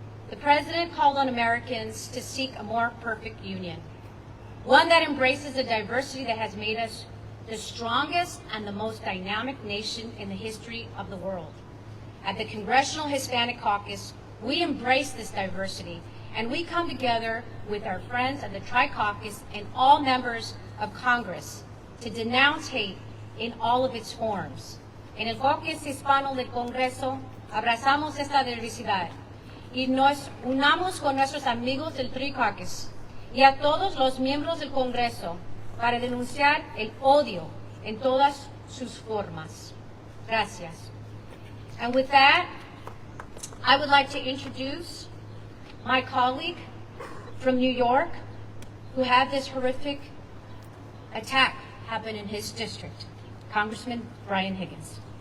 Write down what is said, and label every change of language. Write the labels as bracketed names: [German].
[English] The President called on Americans to seek a more perfect union, one that embraces the diversity that has made us the strongest and the most dynamic nation in the history of the world. At the Congressional Hispanic Caucus, we embrace this diversity, and we come together with our friends at the Tri-Caucus and all members of Congress to denounce hate in all of its forms. [Spanish] En el Caucus Hispano del Congreso, abrazamos esta diversidad y nos unamos con nuestros amigos del Tri-Caucus y a todos los miembros del Congreso para denunciar el odio en todas sus formas. Gracias. [English] And with that, I would like to introduce my colleague from New York who had this horrific attack happen in his district, Congressman Brian Higgins.